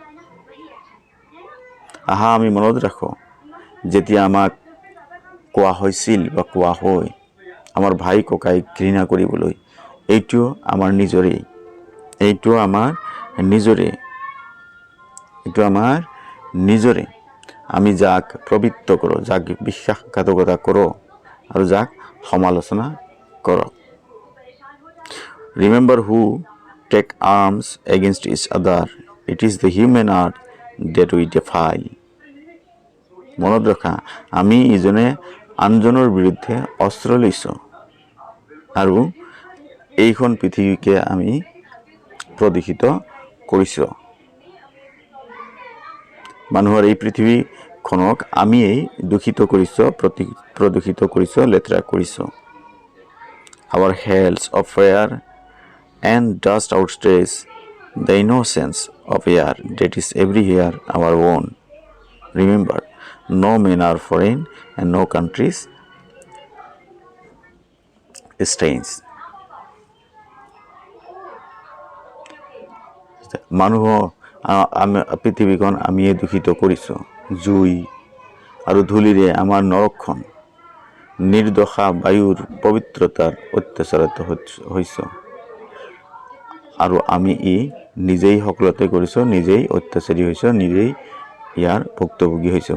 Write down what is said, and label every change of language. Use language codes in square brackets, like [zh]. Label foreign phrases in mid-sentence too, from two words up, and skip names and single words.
[as] আমি মনত ৰাখো, যেতিয়া আমাক কোৱা হৈছিল বা কোৱা হয় আমাৰ ভাই ককাইক ঘৃণা কৰিবলৈ, এইটো আমাৰ নিজৰে। আমি যাক প্ৰবৃত্ত কৰোঁ, যাক বিশ্বাসঘাতকতা কৰোঁ আৰু যাক সমালোচনা কৰোঁ। [en] Remember who take arms against each other. It is the human heart that we defy. [as] মনত ৰখা, আমি ইজনে আনজনৰ বিৰুদ্ধে অস্ত্ৰ লৈছোঁ আৰু এইখন পৃথিৱীকে আমি প্ৰদূষিত কৰিছোঁ। মানুহৰ এই পৃথিৱীখনক আমিয়েই দূষিত কৰিছোঁ, প্ৰদূষিত কৰিছোঁ, লেতেৰা কৰিছোঁ। [en] Our hells of fire and dust outstretch the innocence of air that is everywhere our own. Remember, no men are foreign and no countries strange. [as] মানুহ পৃথিৱীখন আমিয়ে দূষিত কৰিছোঁ। জুই আৰু ধূলিৰে আমাৰ নৰকখন নিৰ্দোষা বায়ুৰ পবিত্ৰতাৰ অত্যাচাৰিত হৈছোঁ আৰু আমি নিজেই সকলোতে কৰিছোঁ, নিজেই অত্যাচাৰী হৈছোঁ, নিজেই ইয়াৰ ভুক্তভোগী হৈছোঁ।